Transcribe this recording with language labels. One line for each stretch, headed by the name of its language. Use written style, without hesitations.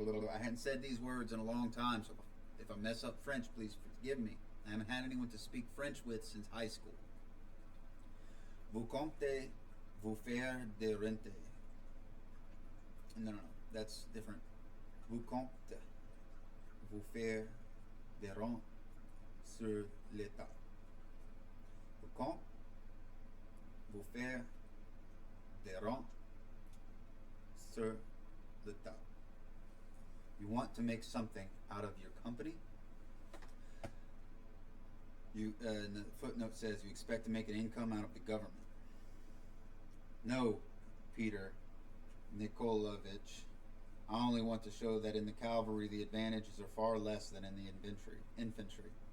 English: I hadn't said these words in a long time, so if I mess up French, please forgive me. I haven't had anyone to speak French with since high school.
French: Vous comptez vous faire de rente.
English: No, that's different.
French: Vous comptez vous faire des rentes sur l'État. Vous compte vous faire des rentes sur le tas.
English: You want to make something out of your company. And the footnote says you expect to make an income out of the government. No, Peter Nikolovich. I only want to show that in the cavalry the advantages are far less than in the infantry.